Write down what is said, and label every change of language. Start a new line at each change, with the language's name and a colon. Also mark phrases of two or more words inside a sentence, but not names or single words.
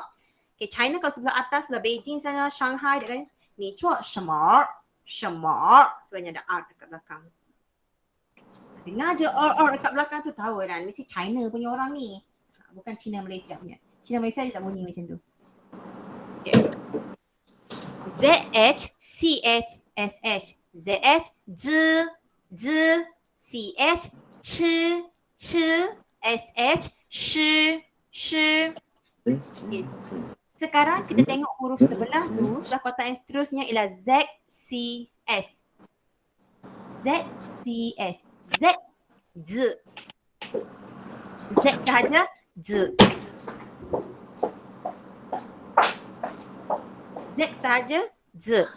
Malay: Okay, China kalau sebelah atas, sebelah Beijing sana, Shanghai dia kan ni cuak shema. Sebenarnya ada R dekat belakang. Dengar je R dekat belakang tu tahu kan, mesti China punya orang ni. Bukan China Malaysia punya. China Malaysia dia tak bunyi macam tu.
Chinese: Okay. ZH, CH, SH. ZH, Z, CH, ch, SH, sh. Yes.
Malay: Sekarang kita tengok huruf sebelah tu, sebelah kotak yang seterusnya ialah ZCS.
Chinese: ZCS. Z, Z. Z sahaja, Z. Z sahaja, Z.